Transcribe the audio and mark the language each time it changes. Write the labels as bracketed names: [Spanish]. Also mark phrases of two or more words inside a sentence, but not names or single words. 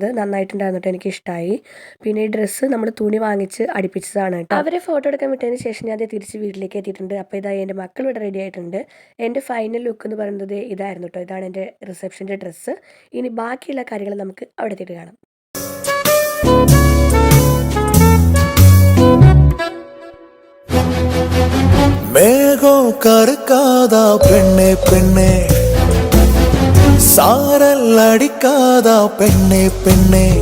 [Malayalam] നന്നായിട്ടുണ്ടായിരുന്നു കേട്ടോ, എനിക്ക് ഇഷ്ടമായി. പിന്നെ ഈ ഡ്രസ്സ് നമ്മൾ തുണി വാങ്ങിച്ച് അടുപ്പിച്ചതാണ് കേട്ടോ. അവരെ ഫോട്ടോ എടുക്കാൻ വിട്ടതിന് ശേഷം ഞാൻ അത് തിരിച്ച് വീട്ടിലേക്ക് എത്തിയിട്ടുണ്ട്. അപ്പോൾ ഇതായി എൻ്റെ മക്കൾ ഇവിടെ റെഡി ആയിട്ടുണ്ട്. എൻ്റെ ഫൈനൽ ലുക്ക് എന്ന് പറയുന്നത് ഇതായിരുന്നു കേട്ടോ. ഇതാണ് എൻ്റെ റിസപ്ഷൻ്റെ ഡ്രസ്സ്. ഇനി ബാക്കിയുള്ള കാര്യങ്ങൾ നമുക്ക് അവിടെ എത്തിയിട്ട് കാണാം. [Tamil] மேகம் கருக்காதா பெண்ணே பெண்ணே, சாரல் அடிக்காதா பெண்ணே பெண்ணே,